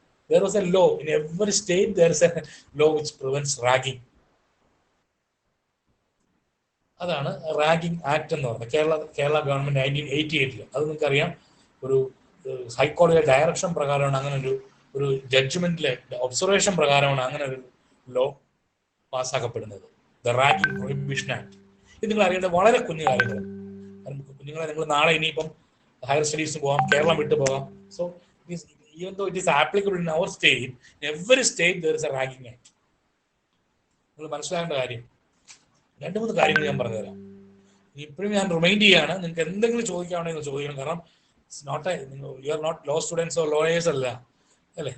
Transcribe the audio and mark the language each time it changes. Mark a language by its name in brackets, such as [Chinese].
[English] there was a law in every state, there is a law which prevents ragging. [Malayalam] അതാണ് ragging act എന്ന് പറയുന്നത്. Kerala government 1988 അത് നിങ്ങൾക്കറിയാം, ഒരു ഹൈക്കോടതിയുടെ ഡയറക്ഷൻ പ്രകാരമാണ് അങ്ങനെ ഒരു ജഡ്ജ്മെന്റിലെ ഒബ്സർവേഷൻ പ്രകാരമാണ് അങ്ങനെ ഒരു law പാസ്സാക്കപ്പെടുന്നത്, the ragging prohibition act. ഇത് നിങ്ങൾ അറിയേണ്ട വളരെ കുഞ്ഞു കാര്യങ്ങൾ. നിങ്ങൾ നാളെ ഇനിയിപ്പം ഹയർ സ്റ്റഡീസിന് പോകാം, കേരളം വിട്ടു പോകാം. [English] So even though it is applicable in our state, in every state there is a ragging act. [Malayalam] നിങ്ങൾ മനസ്സിലാക്കേണ്ട കാര്യം, 2-3 കാര്യങ്ങൾ ഞാൻ പറഞ്ഞുതരാം. ഇപ്പോഴും ഞാൻ റിമൈൻഡ് ചെയ്യാണ്, നിങ്ങൾക്ക് എന്തെങ്കിലും ചോദിക്കുകയാണെങ്കിൽ ചോദിക്കണം. കാരണം [English] you are not law students or lawyers [Malayalam] അല്ല, അല്ലേ?